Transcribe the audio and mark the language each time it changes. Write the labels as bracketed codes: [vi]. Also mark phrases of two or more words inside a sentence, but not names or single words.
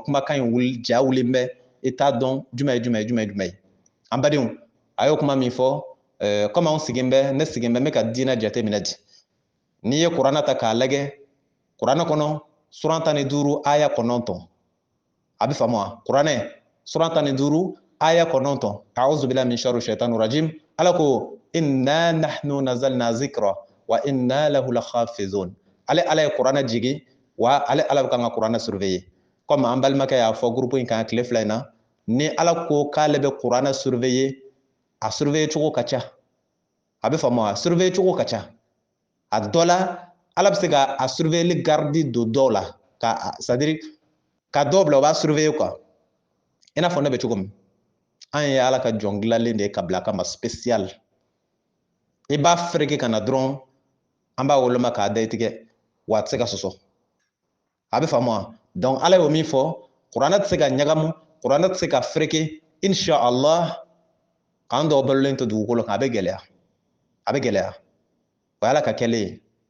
[bm] kumakan in wuli ja wulilen bɛ i t'a dɔn jumɛn ye jumɛn ye jumɛn ye jumɛn ye an badenw a y'o kuma min fɔ comme anw sigin bɛ ne sigin bɛ n bɛ ka diinɛ jate minɛ di n'i ye kuranɛ ta k'a lajɛ kuranɛ kɔnɔ suran 15 aya 9 a bɛ faamu wa kuranɛ suran 15 aya 9 [ar] أعوذ بالله من شر الشيطان الرجيم [bm] ala ko [ar] إنا نحن نزلنا الذكر وإنا له لحافظون [bm] ale ala ye kuranɛ jigi wa ale ala bɛ kan ka kuranɛ surveiller comme an balimakɛ y'a fɔ groupe in kan tile fila in na ni ala ko k'ale bɛ kuranɛ surveiller a surveiller cogo ka ca a bɛ faamu wa surveiller cogo ka ca a dɔ la ala bɛ se ka a surveiller gardi don dɔw la ka [fr] c'est à dire [bm] ka dɔw bila o b'a surveiller quoi i n'a fɔ ne bɛ cogo min an ye ala ka jɔn dilanlen de ye ka bila kama spécial i b'a fereke ka na dɔrɔn an b'a woloma k'a da i tigɛ wa a tɛ se ka sɔsɔ a bɛ faamu wa donc ala y'o min fɔ kuranɛ tɛ se ka ɲagamu kuranɛ tɛ se ka fereke inshallah k'an dɔw balolen to dugukolo kan a bɛ gɛlɛya a bɛ gɛlɛya o ye ala ka kɛlen ye